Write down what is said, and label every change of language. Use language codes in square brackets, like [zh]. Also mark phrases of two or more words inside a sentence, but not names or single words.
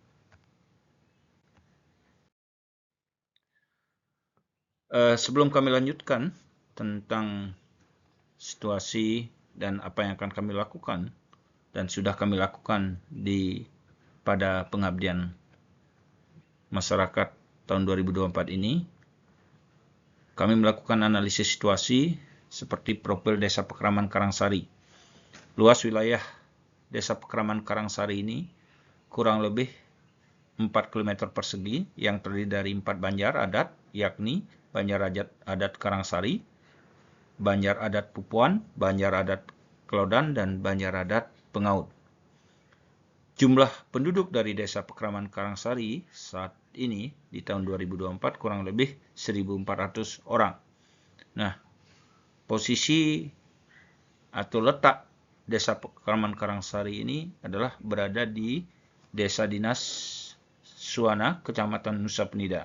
[id] Sebelum kami lanjutkan tentang situasi dan apa yang akan kami lakukan dan sudah kami lakukan pada pengabdian masyarakat tahun 2024 ini, kami melakukan analisis situasi seperti profil Desa Pekraman Karangsari. Luas wilayah Desa Pekraman Karangsari ini kurang lebih 4 km persegi yang terdiri dari 4 banjar adat, yakni Banjar Adat Karangsari, Banjar Adat Pupuan, Banjar Adat Kelodan, dan Banjar Adat Pengaud. Jumlah penduduk dari Desa Pekraman Karangsari saat ini di tahun 2024 kurang lebih 1.400 orang. Nah, posisi atau letak Desa Pekraman Karangsari ini adalah berada di Desa Dinas Suwana, Kecamatan Nusa Penida.